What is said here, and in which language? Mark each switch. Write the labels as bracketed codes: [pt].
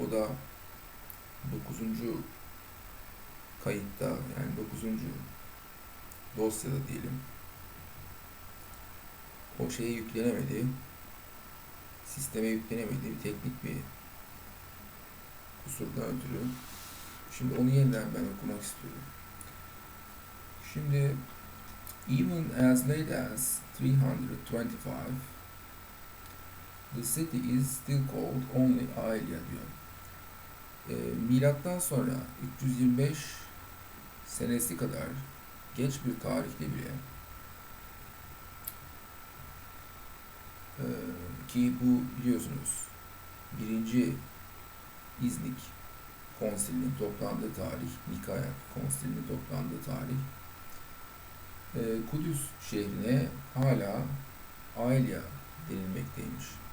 [tr] O da dokuzuncu kayıtta, yani dokuzuncu dosyada diyelim. O şeye yüklenemedi, sisteme yüklenemedi, bir teknik bir kusurdan ötürü. Şimdi onu yeniden ben okumak istiyorum. Şimdi [en] even as late as 325, the city is still called only Aelia [tr] diyor. Milattan sonra 325 senesi kadar geç bir tarihte bile ki bu biliyorsunuz birinci İznik Konsili'nin toplandığı tarih, Nikaya Konsili'nin toplandığı tarih, Kudüs şehrine hala Aelia denilmekteymiş.